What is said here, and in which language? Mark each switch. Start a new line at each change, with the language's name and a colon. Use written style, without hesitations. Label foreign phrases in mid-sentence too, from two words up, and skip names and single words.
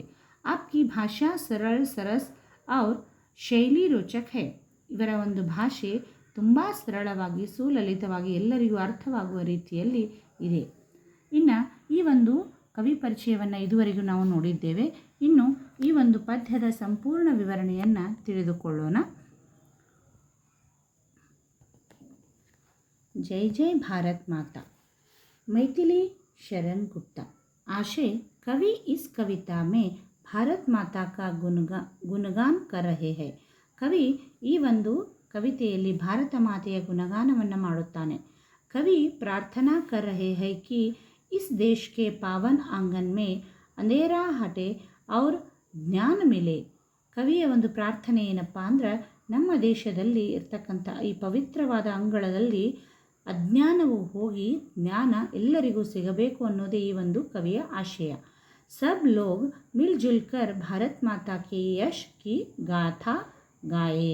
Hindi: आपकी भाषा सरल सरस और शैली रोचक है.
Kannada: ಇವರ ಒಂದು ಭಾಷೆ ತುಂಬ ಸರಳವಾಗಿ ಸುಲಲಿತವಾಗಿ ಎಲ್ಲರಿಗೂ ಅರ್ಥವಾಗುವ ರೀತಿಯಲ್ಲಿ ಇದೆ. ಇನ್ನು ಈ ಒಂದು ಕವಿ ಪರಿಚಯವನ್ನು ಇದುವರೆಗೂ ನಾವು ನೋಡಿದ್ದೇವೆ. ಇನ್ನು ಈ ಒಂದು ಪದ್ಯದ ಸಂಪೂರ್ಣ ವಿವರಣೆಯನ್ನು ತಿಳಿದುಕೊಳ್ಳೋಣ.
Hindi: जय जय भारत माता. मैथिली शरण गुप्ता. आशय, कवि इस कविता में भारत माता का गुणगान कर रहे हैं.
Kannada: कवि ಈ ಒಂದು ಕವಿತೆಯಲ್ಲಿ ಭಾರತ ಮಾತೆಯ ಗುಣಗಾನವನ್ನು ಮಾಡುತ್ತಾನೆ.
Hindi: कवि प्रार्थना कर रहे हैं कि इस देश के पावन आंगन में अंधेरा हटे और ಜ್ಞಾನ मिले.
Kannada: ಕವಿಯ ಒಂದು ಪ್ರಾರ್ಥನೆ ಏನಪ್ಪ ಅಂದ್ರೆ, ನಮ್ಮ ದೇಶದಲ್ಲಿ ಇರ್ತಕ್ಕಂಥ ಈ ಪವಿತ್ರವಾದ ಅಂಗಳದಲ್ಲಿ ಅಜ್ಞಾನವು ಹೋಗಿ ಜ್ಞಾನ ಎಲ್ಲರಿಗೂ ಸಿಗಬೇಕು ಅನ್ನೋದೇ ಈ ಒಂದು ಕವಿಯ ಆಶಯ.
Hindi: सब लोग मिल जुल कर भारत माता की यश की गाथा गाए.